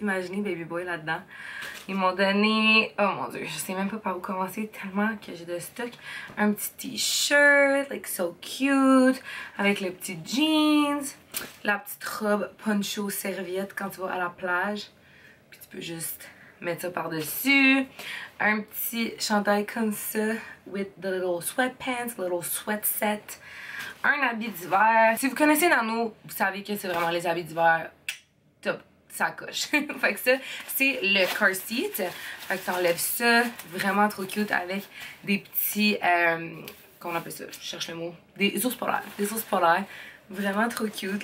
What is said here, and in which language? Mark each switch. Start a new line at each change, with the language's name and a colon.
French: Imaginez Baby Boy là-dedans. Ils m'ont donné... Oh mon dieu, je sais même pas par où commencer tellement que j'ai de stock. Un petit t-shirt,
English: like so cute.
French: Avec le petit jeans. La petite robe poncho serviette quand tu vas à la plage. Puis tu peux juste mettre ça par-dessus. Un petit chandail comme ça.
English: With the little sweatpants, little sweat set.
French: Un habit d'hiver. Si vous connaissez Nano, vous savez que c'est vraiment les habits d'hiver top. Ça coche. Fait que ça, c'est le car seat. Fait que t'enlèves ça, vraiment trop cute avec des petits, comment on appelle ça? Je cherche le mot. Des ours polaires. Des ours polaires. Vraiment trop cute.